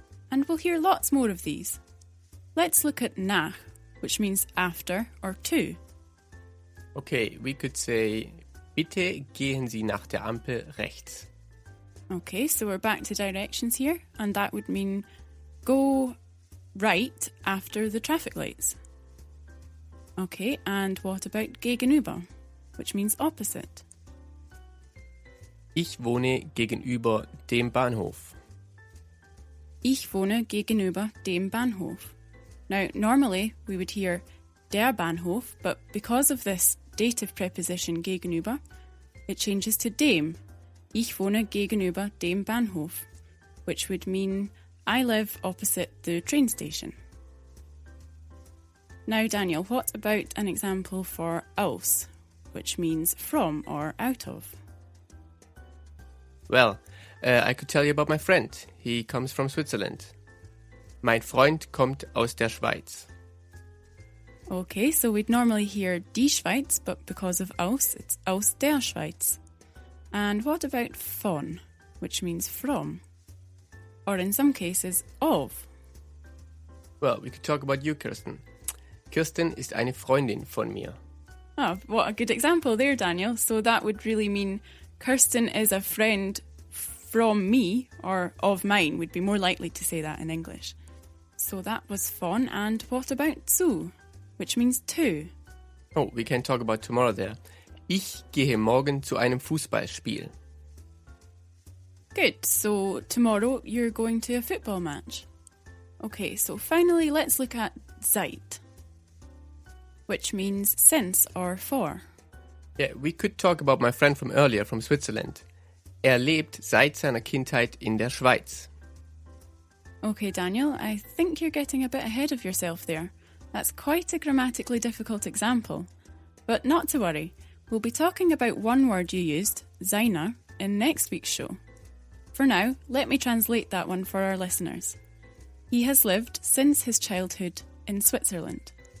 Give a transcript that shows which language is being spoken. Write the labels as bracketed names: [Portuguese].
[English] And we'll hear lots more of these. Let's look at nach, which means after or to. Okay, we could say, [German] bitte gehen Sie nach der Ampel rechts. [English] Okay, so we're back to directions here, and that would mean go right after the traffic lights. Okay, and what about gegenüber, which means opposite? [German] Ich wohne gegenüber dem Bahnhof. Ich wohne gegenüber dem Bahnhof. [English] Now, normally we would hear der Bahnhof, but because of this dative preposition gegenüber, it changes to dem. [German] Ich wohne gegenüber dem Bahnhof, [English] which would mean I live opposite the train station. Now, Daniel, what about an example for aus, which means from or out of? Well, I could tell you about my friend. He comes from Switzerland. [German] Mein Freund kommt aus der Schweiz. [English] Okay, so we'd normally hear die Schweiz, but because of aus, it's [German] aus der Schweiz. [English] And what about von, which means from? Or in some cases, of. Well, we could talk about you, Kirsten. [German] Kirsten ist eine Freundin von mir. [English] Oh, what a good example there, Daniel. So that would really mean Kirsten is a friend from me, or of mine, would be more likely to say that in English. So that was von, and what about zu, which means to? Oh, we can talk about tomorrow there. [German] Ich gehe morgen zu einem Fußballspiel. [English] Good, so tomorrow you're going to a football match. Okay, so finally let's look at seit, which means since or for. Yeah, we could talk about my friend from earlier from Switzerland. [German] Lebt seit seiner Kindheit in der Schweiz. [English] Okay, Daniel, I think you're getting a bit ahead of yourself there. That's quite a grammatically difficult example. But not to worry, we'll be talking about one word you used, seiner, in next week's show. For now, let me translate that one for our listeners. He has lived since his childhood in Switzerland.